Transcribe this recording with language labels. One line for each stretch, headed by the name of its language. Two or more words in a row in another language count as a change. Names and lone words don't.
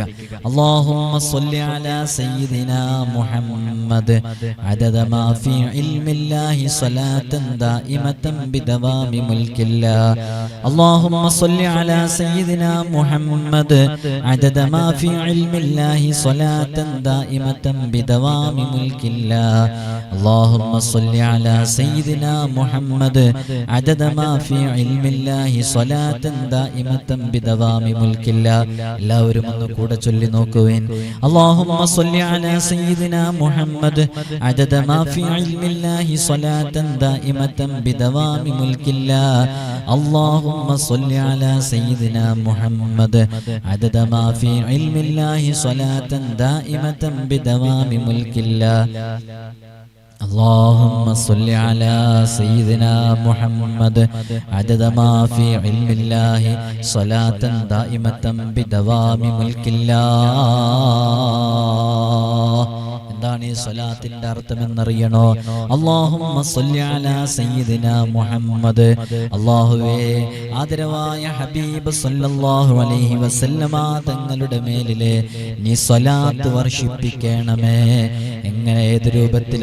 Arabic: اللهم صل على سيدنا محمد عدد ما في علم الله صلاة دائمة بدوام ملك الله. اللهم صل على سيدنا محمد عدد ما في علم الله صلاة دائمة بدوام ملك الله. اللهم صل على سيدنا محمد عدد ما في علم الله صلاة دائمة بدوام ملك الله.
Malayalam: എല്ലാവരും ഒന്ന് കൂടെ ചൊല്ലി നോക്കുവിൻ.
Arabic: اللهم صل على سيدنا محمد عدد ما في علم الله صلاة دائمة بدوام ملك الله. اللهم صل على سيدنا محمد عدد ما في علم الله صلاة دائمة بدوام ملك الله. اللهم صل على سيدنا محمد عدد ما في علم الله صلاة دائمة بدوام ملك الله.
Malayalam: എന്താണ് ഈ സ്വലാത്തിന്റെ അർത്ഥമെന്നറിയണോ?
Arabic: اللهم صل على سيدنا محمد.
Malayalam: അല്ലാഹുവേ, ആദരവായ ഹബീബ്
Arabic: صلى الله عليه وسلم
Malayalam: തങ്ങളുടെ മേലിലെ നീ സ്വലാത്ത് വർഷിപ്പിക്കണമേ. എങ്ങനെ, ഏത് രൂപത്തിൽ?